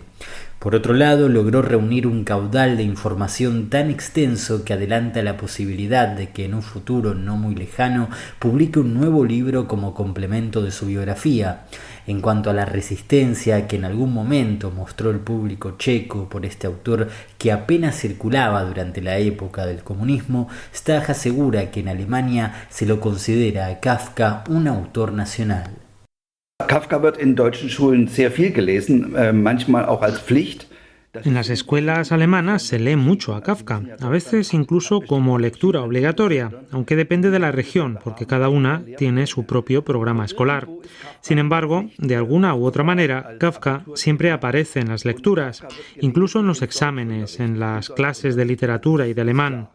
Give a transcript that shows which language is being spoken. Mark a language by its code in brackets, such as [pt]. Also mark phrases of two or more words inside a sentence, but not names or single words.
[es] Por otro lado, logró reunir un caudal de información tan extenso que adelanta la posibilidad de que en un futuro no muy lejano publique un nuevo libro como complemento de su biografía. En cuanto a la resistencia que en algún momento mostró el público checo por este autor que apenas circulaba durante la época del comunismo, Stach asegura que en Alemania se lo considera a Kafka un autor nacional. [de] Kafka wird in deutschen Schulen sehr viel gelesen, manchmal auch als Pflicht. [es] En las escuelas alemanas se lee mucho a Kafka, a veces incluso como lectura obligatoria, aunque depende de la región, porque cada una tiene su propio programa escolar. Sin embargo, de alguna u otra manera, Kafka siempre aparece en las lecturas, incluso en los exámenes, en las clases de literatura y de alemán.